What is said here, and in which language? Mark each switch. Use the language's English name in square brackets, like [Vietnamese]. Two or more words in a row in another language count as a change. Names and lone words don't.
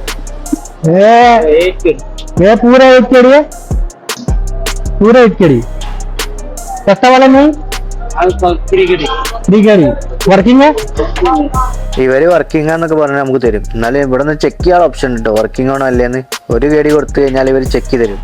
[Hindi] ये पूरा 1 केड़ी है, पूरा 1 केड़ी। सस्ता वाला नहीं, 3 केड़ी വർക്കിംഗ്. [Malayalam] ഇവര് വർക്കിംഗ് ആന്നൊക്കെ പറഞ്ഞാൽ നമുക്ക് തരും. എന്നാലും ഇവിടെ നിന്ന് ചെക്ക് ചെയ്യാൻ ഓപ്ഷൻ ഉണ്ട് കേട്ടോ, വർക്കിംഗ് ആണോ അല്ലേന്ന്. ഒരു കേടി കൊടുത്തു കഴിഞ്ഞാൽ ഇവർ ചെക്ക് ചെയ്ത് തരും.